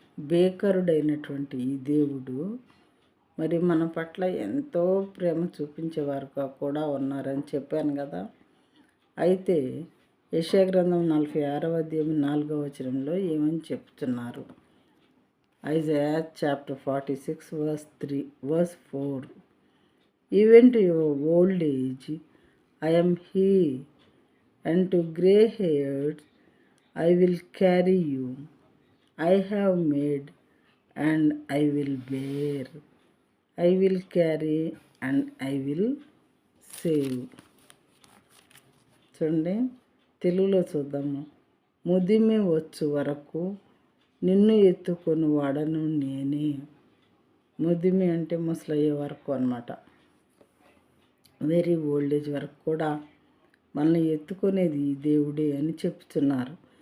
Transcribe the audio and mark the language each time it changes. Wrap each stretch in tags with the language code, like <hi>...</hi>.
<te>భీకరుడైనటువంటి ఈ దేవుడు మరి మన పట్ల ఎంతో ప్రేమ చూపించేవారుగా కూడా ఉన్నారని చెప్పాను కదా. అయితే యెషయా గ్రంథం 46వ అధ్యాయం 4వ వచనంలో ఏమని చెప్తున్నారు?</te> <en>Isaiah chapter 46 verse 4. Even to your old age I am he, and to grey hairs I will carry you. I have made and I will bear. I will carry and I will save.</en> <te>చూడండి, తెలుగులో చూద్దాము. ముదిమి వచ్చు వరకు నిన్ను ఎత్తుకొని వాడను నేనే. ముదిమి అంటే ముసలయ్యే వరకు అన్నమాట.</te> <en>very old age</en> <te>వరకు కూడా మనల్ని ఎత్తుకునేది ఈ దేవుడే అని చెప్తున్నారు.</te>